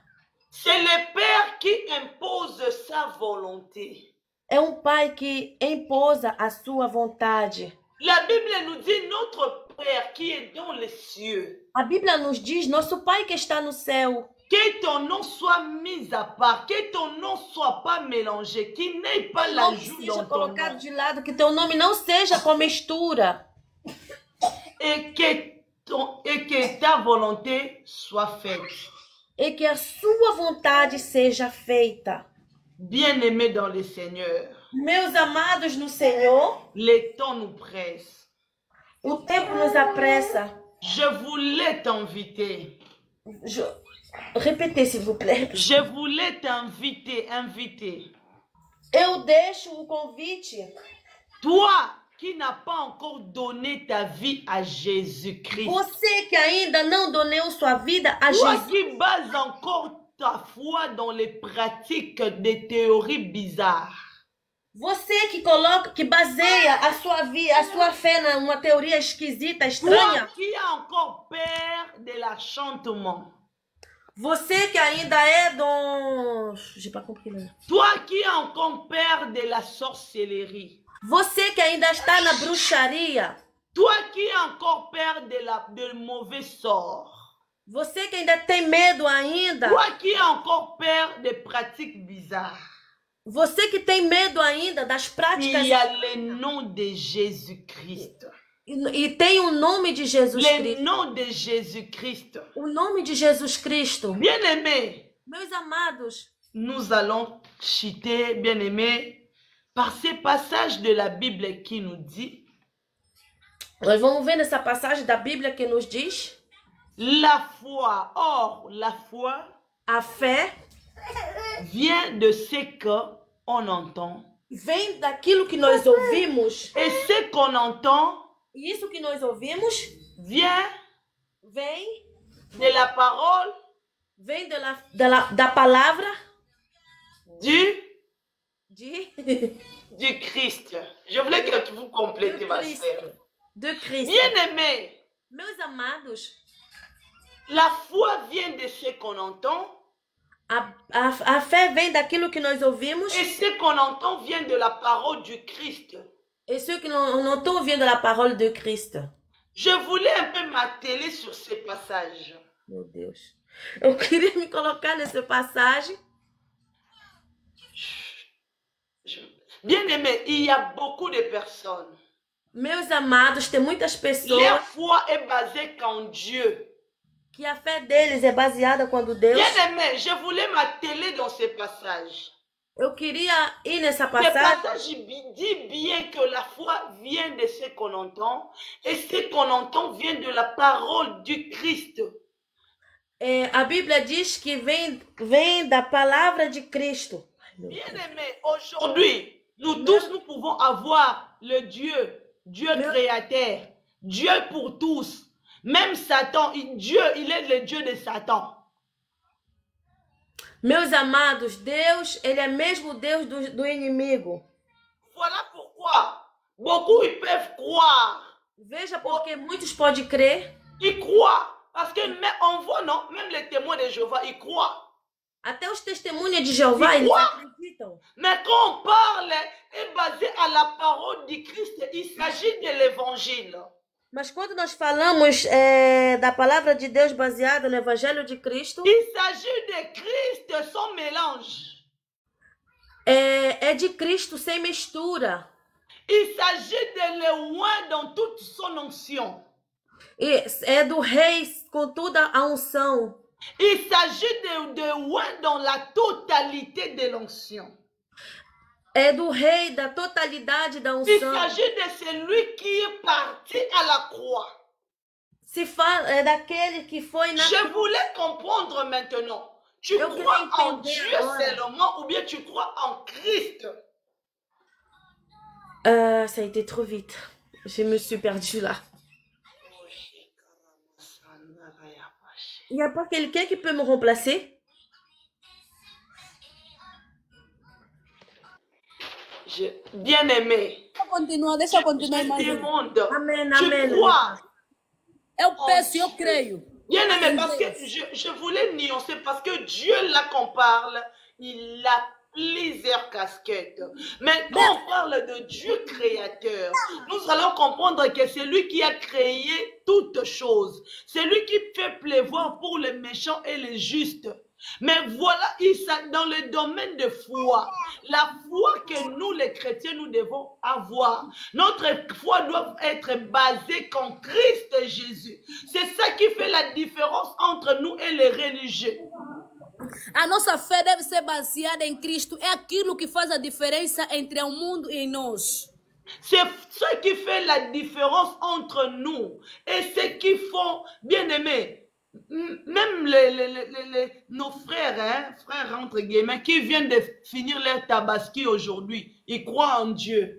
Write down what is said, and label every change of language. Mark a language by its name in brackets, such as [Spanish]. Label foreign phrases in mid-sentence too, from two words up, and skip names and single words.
[French] C'est le Père qui impose sa volonté. [Portuguese] É um Pai que imposa a sua vontade. [French] La Bible nous dit notre Père qui est dans les cieux. [Portuguese] A Bíblia nos diz, nosso Pai que está no céu, [French] Que ton nom soit mis à part, que ton nom soit pas mélangé, qu'il n'ait pas [Portuguese] que o nome [French] l'ajout [Portuguese] seja [French] dans ton [Portuguese] colocado [French] nom. [Portuguese] de lado, que teu nome não seja com mistura. [French] Et que ta volonté soit faite. [Portuguese] E que a sua vontade seja feita. [French] Bien-aimés dans le Seigneur, [Portuguese] Meus amados no Senhor, [French] le temps nous presse. [Portuguese] o tempo nos apressa. [French] Je voulais t'inviter. Répétez, s'il vous plaît. Je voulais inviter. [Portuguese] Eu deixo o convite. [French] Toi qui n'as pas encore donné ta vie à Jésus-Christ. [Portuguese] Você que ainda não donou sua vida a [French] Toi [Portuguese] Jesus. [French] qui bases encore ta foi dans les pratiques des théories bizarres. [Portuguese] Você que baseia a sua fé numa teoria esquisita, [French] Toi [Portuguese] estranha. [French] qui as encore peur de l'achantement. [Portuguese] Você que ainda é do... [French] J'ai pas compris, não. Toi qui as encore peur de la sorcellerie. [Portuguese] Você que ainda está na bruxaria. [French] Toi qui as encore peur de mauvais sorts. [Portuguese] Você que ainda tem medo ainda. [French] Toi qui as encore peur des pratiques bizarres. [Portuguese] Você que tem medo ainda das [French] Il [Portuguese] práticas [French] y a le nom de Jésus-Christ. [Portuguese] e tem o nome de Jesus [French] Le [Portuguese] Cristo. [French] nom de Jésus-Christ. [Portuguese] O nome de Jesus Cristo. [French] Bien-aimés, [Portuguese] Meus amados, [French] nous allons citer, bien-aimés, par ces passages de la Bible qui nous dit [Portuguese] nós vamos ver nessa passagem da Bíblia que nos diz: [French] la foi. Or, la foi [Portuguese] a fé [French] vient de ce qu'on entend. [Portuguese] vem daquilo que nós ouvimos. [French] Et ce qu'on entend [Portuguese] E isso que nós ouvimos [French] vient [Portuguese] vem [French] de la parole [Portuguese] da palavra [French] du Christ. Je voulais que vous complétez ma sœur. [Portuguese] de Cristo. [French] Bien-aimés, [Portuguese] Meus amados, [French] la foi vient de ce qu'on entend. [Portuguese] a fé vem daquilo que nós ouvimos. [French] Et ce qu'on entend vient de la parole du Christ. Et ce que l'on entend vient de la parole de Cristo. Je voulais un peu m'atteler sur ces passages. [Portuguese] Meu Deus. Eu queria me colocar nessa passagem. [French] Bien-aimés, il y a beaucoup de personnes. [Portuguese] Meus amados, tem muitas pessoas [French] Leur foi est basée qu'en Dieu. [Portuguese] que a fé deles é baseada quando Deus... [French] Bien-aimés, je voulais m'atteler dans ces passages. [Portuguese] Eu queria ir nessa [French] Ce [Portuguese] passagem. [French] passage dit bien que la foi vient de ce qu'on entend et ce qu'on entend vient de la parole du Christ. [Portuguese] A Bíblia diz que vem da palavra de Cristo. [French] Bien-aimés, aujourd'hui, nous tous, nous pouvons avoir le Dieu créateur, Dieu pour tous. Même Satan, Dieu, il est le Dieu de Satan. [Portuguese] Meus amados, Deus, ele é mesmo Deus do inimigo. [French] Voilà pourquoi beaucoup ils peuvent croire. [Portuguese] Veja porque muitos podem crer. [French] Ils croient. Parce que on voit, non, même les témoins de Jéhovah, ils croient. [Portuguese] Até os testemunhas de Jeová, eles acreditam. [French] Mais quand on parle est basé à la parole du Christ, il s'agit de l'évangile. [Portuguese] Mas quando nós falamos da palavra de Deus baseada no Evangelho de Cristo, [French] Il s'agit de Christ sans mélange. [Portuguese] é de Cristo sem mistura. [French] Il s'agit de l'oint dans toute son onction. [Portuguese] E é do Rei com toda a unção. [French] Il s'agit de oint dans la totalité de l'onction. [Portuguese] É do Rei da totalidade da [French] Il [Portuguese] unção. [French] s'agit de celui qui est parti à la croix. [Portuguese] Se fala, é daquele que foi na... [French] Je voulais comprendre maintenant. Tu [Portuguese] Eu [French] crois [Portuguese] queria [French] en [Portuguese] entender [French] Dieu [Portuguese] agora. [French] seulement ou bien tu crois en Christ? Ça a été trop vite. Je me suis perdue là. Il n'y a pas quelqu'un qui peut me remplacer? Bien-aimé, [Portuguese] Deixa eu continuar, [French] je [Portuguese] irmã. [French] demande, [Portuguese] Amém, [French] tu [Portuguese] amém. [French] crois? [Portuguese] Eu peço e eu creio. [French] Bien-aimé, parce que je voulais nuancer, parce que Dieu, là qu'on parle, il a plusieurs casquettes. Mais quand on parle de Dieu créateur, nous allons comprendre que c'est lui qui a créé toutes choses. C'est lui qui fait pleuvoir pour les méchants et les justes. Mais voilà, dans le domaine de foi, la foi que nous les chrétiens, nous devons avoir. Notre foi doit être basée qu'en Christ Jésus. C'est ça qui fait la différence entre nous et les religieux. [Portuguese] A nossa fé deve ser baseada em Cristo. É aquilo que faz a diferença entre o mundo e nós. [French] C'est ce qui fait la différence entre nous et ce qui font, bien aimés, même nos frères, hein, frères entre guillemets, qui viennent de finir leur tabaski aujourd'hui, ils croient en Dieu.